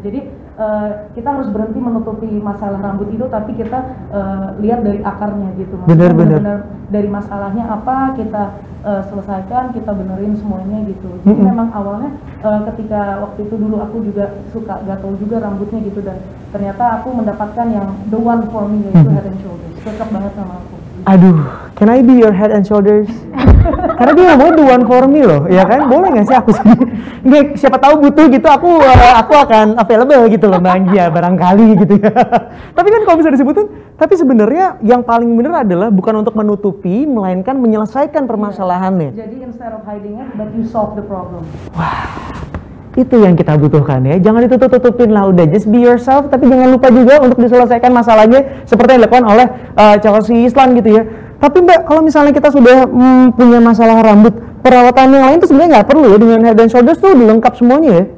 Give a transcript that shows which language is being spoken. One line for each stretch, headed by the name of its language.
Indonesian: Jadi kita harus berhenti menutupi masalah rambut itu, tapi kita lihat dari akarnya gitu. Benar-benar dari masalahnya apa kita selesaikan, kita benerin semuanya gitu. Jadi memang awalnya ketika waktu itu dulu aku juga suka gatel juga rambutnya gitu, dan ternyata aku mendapatkan yang
English: the one for me,
Indonesian: yaitu Head and Shoulders. Cocok banget sama aku.
English: Aduh, can I be your Head and Shoulders?
Indonesian: Karena dia ngomong
English: the one for me
Indonesian: loh, ya kan? Boleh nggak sih aku sendiri? Nggak, siapa tahu butuh gitu, aku akan available gitu loh Mbak Anggia, barangkali gitu ya. Tapi kan kalau bisa disebutin, tapi sebenarnya yang paling benar adalah bukan untuk menutupi, melainkan menyelesaikan permasalahannya.
English: Jadi instead of hiding it, but you solve the problem.
Indonesian: Wah, itu yang kita butuhkan ya. Jangan ditutup-tutupin lah, udah
English: just be yourself,
Indonesian: tapi jangan lupa juga untuk diselesaikan masalahnya seperti yang dilakukan oleh Chelsea Islan gitu ya. Tapi Mbak, kalau misalnya kita sudah punya masalah rambut, perawatan yang lain tuh sebenarnya nggak perlu ya, dengan Head and Shoulders tuh udah lengkap semuanya ya?